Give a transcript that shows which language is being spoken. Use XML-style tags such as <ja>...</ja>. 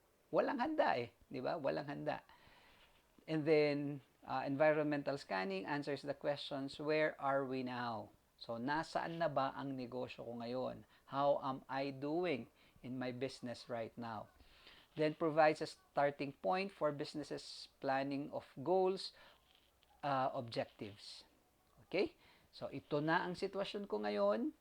<tl>Walang handa eh, di ba? Walang handa.</tl> <en>And then, environmental scanning answers the questions, where are we now?</en> <tl>So, nasaan na ba ang negosyo ko ngayon?</tl> <en>How am I doing in my business right now? Then provides a starting point for businesses planning of goals, objectives. Okay?</en> <tl>So, ito na ang sitwasyon ko ngayon.</tl>